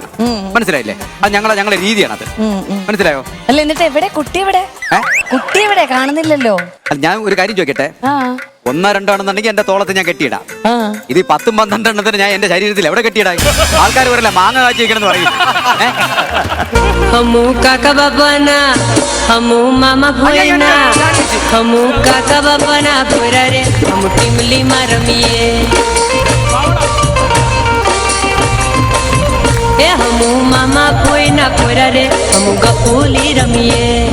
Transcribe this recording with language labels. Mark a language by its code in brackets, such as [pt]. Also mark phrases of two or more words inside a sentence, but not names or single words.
[ml] മനസ്സിലായില്ലേ? അത് ഞങ്ങളുടെ രീതിയാണ്. അത് മനസ്സിലായോ? അല്ല എന്നിട്ട് എവിടെ കുട്ടി എവിടെ കാണുന്നില്ലല്ലോ. ഞാൻ ഒരു കാര്യം ചോദിക്കട്ടെ. 1 2 ആണെന്നുണ്ടെങ്കിൽ എന്റെ തോളത്ത് ഞാൻ കെട്ടിയിടാം. ഇത് 10 12 എണ്ണത്തിന് ഞാൻ എന്റെ ശരീരത്തിൽ എവിടെ കെട്ടിയിടാം? ആൾക്കാർ പറയില്ല മാങ്ങ കാച്ചി വെക്കണമെന്ന് പറയും. [bhb] हमू काका बाबाना हमू मामा भोयना हमू काका बाबाना भोरा रे हम टिमली मारमिए ए हमू मामा भोयना भोरा रे हम गपूली रमिए